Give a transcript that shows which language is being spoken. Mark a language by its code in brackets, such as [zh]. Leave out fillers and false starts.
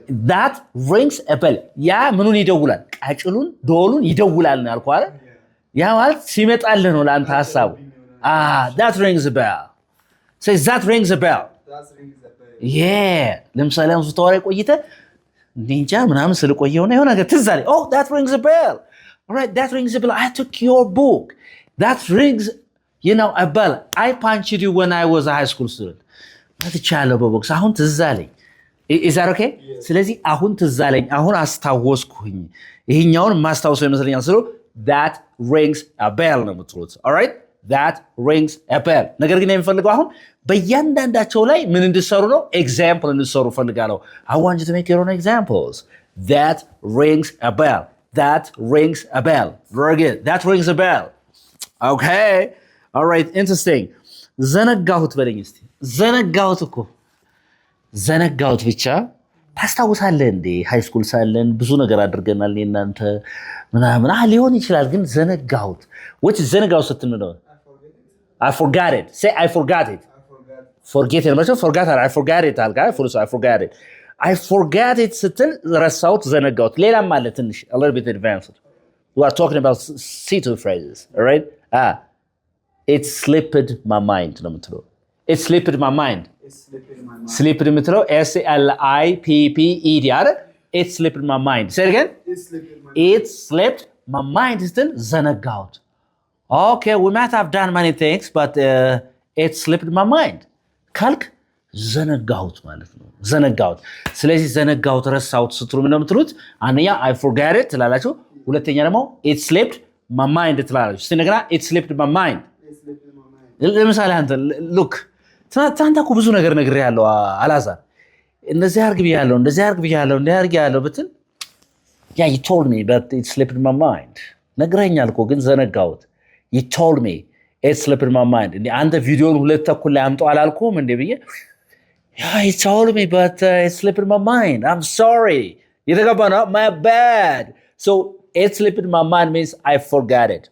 [en] That rings a bell. [am] ያ ምኑን ይደውላል? ቃጭሉን ዶሉን ይደውላል ነው ያልኩህ አይደል? ያ ማለት ሲመጣልህ ነው ለአንተ ሐሳቡ። [en] that rings a bell. Say that rings a bell. Yeah. [am] ለምሳሌ አሁን ስታወራ ቆይተህ እንጃ ምናምን ስለቆየው ነው የሆነ ነገር ትዝ አለኝ። [en] that rings a bell. All right, that rings a bell. I took your book. That rings a bell. I punched you when I was a high school student. [am] መጥቻለሁ በቦክስ አሁን ትዝ አለኝ። [en] Is that okay? [am] ስለዚህ አሁን ትዝ አለኝ፣ አሁን አስታወስኩኝ፣ ይሄኛውን ማስታወሰው ይመስለኛል ስለው [en] that rings a bell [am] ነው የምትሉት። [en] all right, that rings a bell። [am] ነገር ግን የሚፈልገው አሁን በእያንዳንዳቸው ላይ ምን እንድትሰሩ ነው? ኤግዛምፕል እንድትሰሩ ፈልጋለሁ። [en] I want you to make your own examples. That rings a bell. That rings a bell. Very good. That rings a bell. Okay. All right, interesting. [am] ዘነጋሁት በለኝ እስቲ። ዘነጋሁት እኮ ዘነጋሁት ብቻ ታስታውሳለህ እንዴ? ሃይ ስኩል ሳለን ብዙ ነገር አድርገናል እናንተ ምናምን ሊሆን ይችላል፣ ግን ዘነጋሁት። which ዘነጋሁት ስትል ነው? [en] I forgot it. Say I forgot it. forget it ማለት forgot it. I forgot it አልጋ I forgot it. I forgot it [am] ስትል ረሳሁት፣ ዘነጋሁት። ሌላም አለ ትንሽ [en] a little bit advanced. We are talking about C2 phrases, all right? It slipped my mind [am] ነው የምትለው። [en] It slipped my mind. [am] Slipped የምትለው SLIPPED አይደል? [en] It slipped my mind. Say it again. It slipped my mind [am] ስትል ዘነጋሁት። [en] Okay, we might have done many things, but it slipped my mind [am] ካልክ ዘነጋሁት ማለት ነው። ዘነጋሁት። ስለዚህ ዘነጋሁት ረሳሁት ስትሉ ምን ነው የምትሉት? አንደኛ I forgot it ትላላችሁ፣ ሁለተኛ ደግሞ [en] it slipped my mind [am] ትላላችሁ። እስቲ እንደገና it slipped my mind። ለምሳሌ አንተ ሉክ ትናንት እኮ ብዙ ነገር ነግሬሃለሁ አላዛር፣ እንደዚህ አድርግ ብያለሁ፣ እንደዚህ አድርግ ብያለሁ፣ እንደዚህ አድርግ ያለው ብትል [en] you told me but it slipped my mind። ነግረኸኛል እኮ ግን ዘነጋሁት። you told me it slipped my mind። እንዴ አንተ ቪዲዮን 2 ተኩል ላይ አምጣው አላልኩም እንዴ ብዬ you told me but it slipped my mind. I'm sorry. [am] የተገባ ነው [en] my bad. So it slipped my mind means I forgot it.